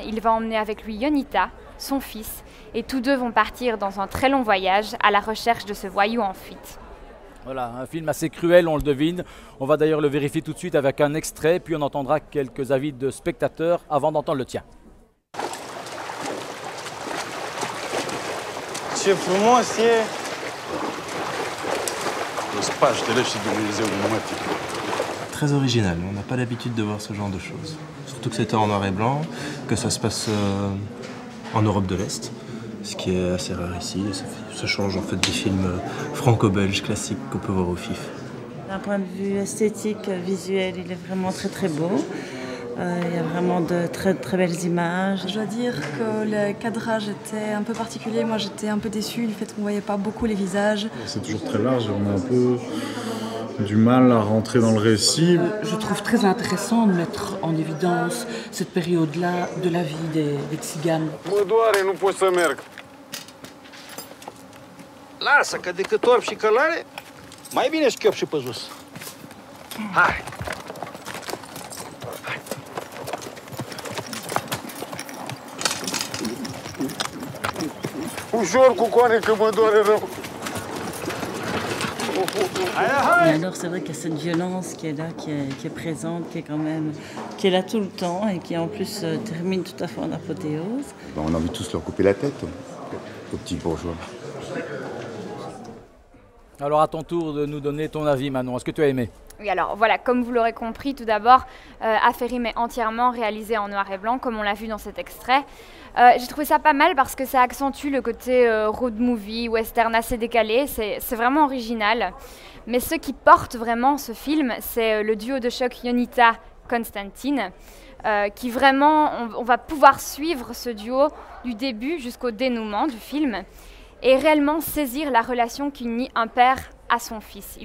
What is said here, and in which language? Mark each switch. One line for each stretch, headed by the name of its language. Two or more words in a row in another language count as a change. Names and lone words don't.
French: Il va emmener avec lui Yonita, son fils, et tous deux vont partir dans un très long voyage à la recherche de ce voyou en fuite. Voilà, un film assez cruel, on le devine. On va d'ailleurs le vérifier tout de suite avec un extrait, puis on entendra quelques avis de spectateurs avant d'entendre le tien.
Romanian: Ce frumos e! Paștele și Dumnezeul mătii.
French: Très original, on n'a pas l'habitude de voir ce genre de choses. Surtout que c'était en noir et blanc, que ça se passe en Europe de l'Est, ce qui est assez rare ici. Ça change en fait des films franco-belges classiques qu'on peut voir au FIF. D'un point de vue esthétique, visuel, il est vraiment très très beau. Il y a vraiment de très très belles images. Je dois dire que le cadrage était un peu particulier. Moi j'étais un peu déçue du fait qu'on ne voyait pas beaucoup les visages. C'est toujours très large et on a un peu du mal à rentrer dans le récit. Je trouve très intéressant de mettre en évidence cette période-là de la vie des tziganes.
Romanian: Mă doare, nu pot să merg. Lasă, că decât orb și călare, mai bine schiop și pe jos. Hai! Ușor cu coane, că mă doare rău.
French: Et alors c'est vrai qu'il y a cette violence qui est là, qui est présente, qui est là tout le temps et qui en plus termine tout à fait en apothéose. On a envie de tous leur couper la tête aux petits bourgeois. Alors à ton tour de nous donner ton avis, Manon, est-ce que tu as aimé? Oui, alors voilà, comme vous l'aurez compris, tout d'abord, Aferim est entièrement réalisé en noir et blanc, comme on l'a vu dans cet extrait. J'ai trouvé ça pas mal parce que ça accentue le côté
English: road movie,
French: western assez décalé, c'est vraiment original. Mais ce qui porte vraiment ce film, c'est le duo de choc Jonita-Konstantin, qui vraiment, on va pouvoir suivre ce duo du début jusqu'au dénouement du film et réellement saisir la relation qu'unit un père à son fils.